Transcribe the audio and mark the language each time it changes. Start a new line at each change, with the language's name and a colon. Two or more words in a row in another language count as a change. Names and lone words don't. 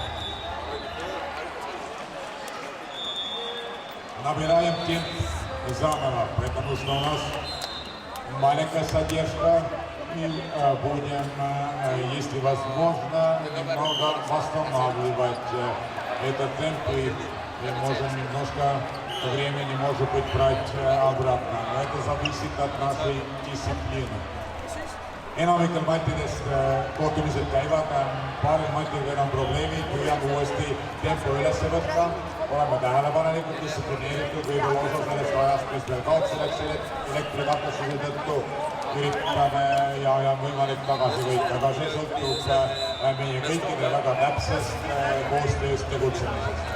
Russian: Набираем темп заново, потому что у нас маленькая задержка. И будем, если возможно, немного восстанавливать этот темп и можем немножко времени, может быть, брать обратно. Но это зависит от нашей дисциплины.
Estonian: Enamikel matidest kohtumised käivad, paaril matil veel on probleemid, püüame uuesti tempo üles võtta, oleme tähelepanelikud, distsiplineeritud, võib-olla osa sellest ajast, mis veel kaotsi läks elektrikatkestuse tõttu, üritame ja võimalik tagasi võita, aga see sõltub meie kõikide väga täpsest koostööst tegutsemisest.